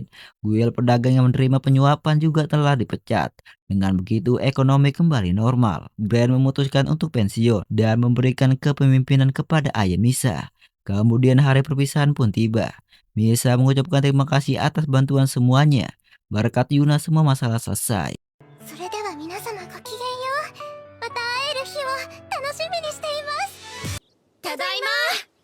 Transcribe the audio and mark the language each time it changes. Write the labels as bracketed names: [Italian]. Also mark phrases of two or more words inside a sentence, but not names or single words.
[Indonesian] Guild pedagang yang menerima penyuapan juga telah dipecat. Dengan begitu ekonomi kembali normal. Bran memutuskan untuk pensiun dan memberikan kepemimpinan kepada ayah Misa. Kemudian hari perpisahan pun tiba. Misa mengucapkan terima kasih atas bantuan semuanya. Berkat Yuna semua masalah selesai. [Japanese] それでは皆様ごきげんよう。また会える日を楽しみにしています。ただいま。